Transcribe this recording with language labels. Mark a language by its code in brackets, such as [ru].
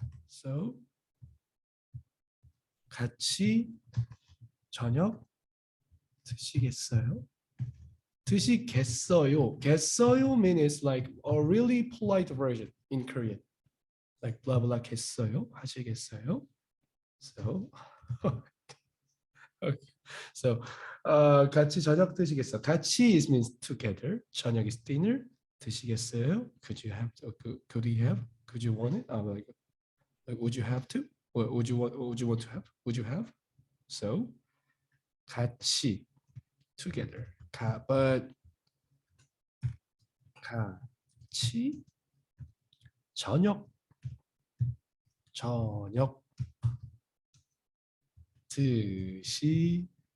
[ko] So 같이 저녁 드시겠어요? 드시겠어요. [en] 겠어요 means like a really polite version in Korean. Like blah blah 겠어요? [ko] 하시겠어요? [en] So okay. [ko] So 같이 저녁 드시겠어요? [en] 같이 is means together. 저녁 is dinner. [ko] 드시겠어요? [en] Could you have? Could you have? Could you want it? Like would you have to? Or would you want? Would you want to have? Would you have? So 같이 together. [ko] But 같이 저녁 드시겠어.